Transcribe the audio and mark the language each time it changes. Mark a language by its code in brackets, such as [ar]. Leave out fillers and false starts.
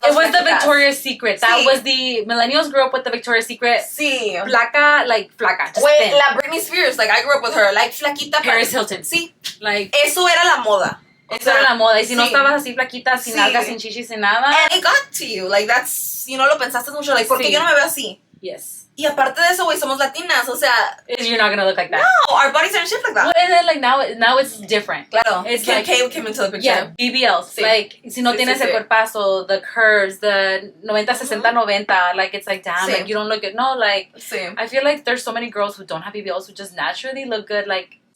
[en] It was the Victoria's Secret. That was the millennials grew up with the Victoria's Secret. [es] Sí. Flaca, like flaca. [en] Wait, la Britney Spears, like I grew up with her, like flaquita. Paris Hilton. [es] Sí. [en] Like [es] eso era la moda. Eso era la moda. Y si no estabas así flaquita, sin nalgas, sin chichis, sin nada. [en] And it got to you. Like that's, you know, [es] lo pensaste mucho. Like, ¿por qué yo no me veo así? [en] Yes. [es] Y aparte de eso, güey, somos latinas, o sea... [en] You're not gonna look like that. No, our bodies aren't shaped like that. Well, and then, like, now it's different. [es] Claro. [en] It's Kim like... K came into the picture. Yeah, BBLs. Sí. Like, [es] si no tienes el cuerpazo, [en] the curves, the 90-60-90, like, it's like, damn, like, you don't look good. No, like, I feel like there's so many girls who don't have BBLs who just naturally look good, like...